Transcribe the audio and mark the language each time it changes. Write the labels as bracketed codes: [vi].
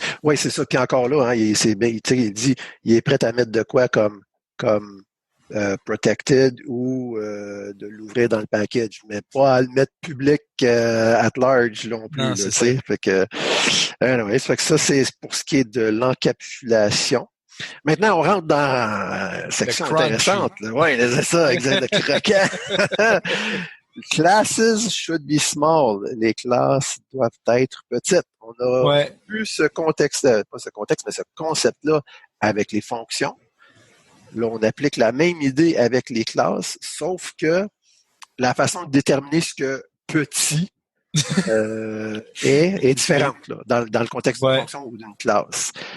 [fr] Oui, c'est ça. Puis encore là, hein, il dit il est prêt à mettre de quoi comme protected ou de l'ouvrir dans le package, mais pas à le mettre [en] public at large [fr] non plus. Non, là, fait que, fait que ça, c'est pour ce qui est de l'encapsulation. Maintenant, on rentre dans une section intéressante. Oui, c'est ça, exact, le croquant. [en] Classes should be small. [fr] Les classes doivent être petites. On a vu ce contexte, pas ce contexte, mais ce concept-là avec les fonctions. Là, on applique la même idée avec les classes, sauf que la façon de déterminer ce que petit est différente là, dans le contexte d'une fonction ou d'une classe.